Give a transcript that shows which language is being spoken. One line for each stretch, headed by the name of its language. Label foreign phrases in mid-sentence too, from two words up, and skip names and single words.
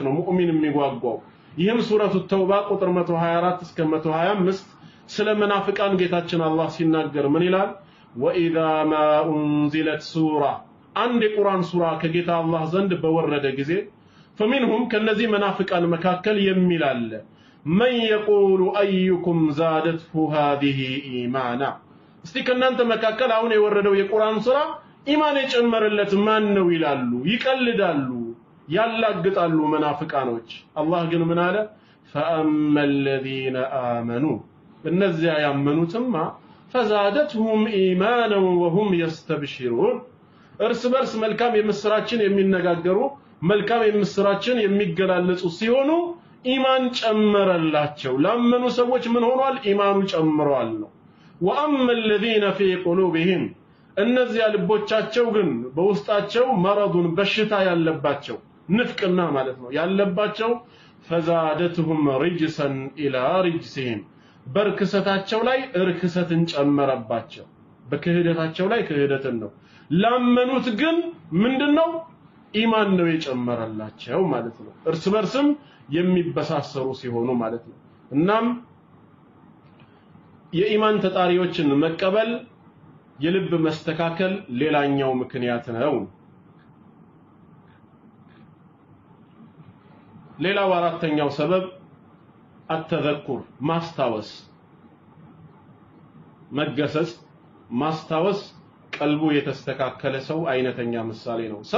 Amharic: ነው ሙእሚን የሚጓጓው ይህም ሱረቱ ተውባ ቁጥር 124 እስከ 125 ስለ መናፍቃን ጌታችን አላህ ሲናገር ምን ይላል
Arabic: وإذا ما أنزلت سورة
Amharic: አንድ የቁርአን ሱራ ከጌታ አላህ ዘንድ በወረደ ጊዜ فمنهم ከነዚህ መናፍቃን መካከል የሚላል
Arabic: من يقول ايكم زادته هذه ايمانا
Amharic: እስቲ ከናንተ መካከል አሁን የወረደው የቁርአን ሱራ ኢማን የጨመረለት ማን ነው ይላሉ ይቀልዳሉ ያላግጣሉ መናፍቃኖች አላህ ግን ምን አለ
Arabic: فاما الذين امنوا
Amharic: እነዚያ ያመኑትማ
Arabic: فزادتهم ايمانا وهم يستبشرون
Amharic: እርስ በርስ መልካም የምስራችን የሚነጋገሩ መልካም የምስራችን የሚገላለጹ ሲሆኑ ኢማን ጨመረላቸው ላመኑ ሰዎች ምን ሆኗል ኢማኑ ጨምሯል ነው واما
Arabic: الذين في قلوبهم
Amharic: እነዚያ ልቦቻቸው ግን በውስጣቸው መረዱን በሽታ ያለባቸው ንፍቅና ማለት ነው ያለባቸው
Arabic: فزادتهم رجسا الى رجسهم
Amharic: በርክሰታቸው ላይ እርክሰትን ጨመረባቸው በክህደታቸው ላይ ክህደትን ነው ላመኑት ግን ምንድነው ኢማን ነው የጨመረላቸው ማለት ነው እርስ በርስም የሚበሳሰሩ ሲሆኑ ማለት ነው እናም የኢማን ተጣሪዎችን መቀበል የልብ መስተካከል ሌላኛው ምክንያት ነው ሌላው አራተኛው ሰበብ التذكر ማስታወስ መገሰጽ ማስታወስ ቀልቡ የተስተካከለ ሰው አይነተኛ ምሳሌ ነው ሰው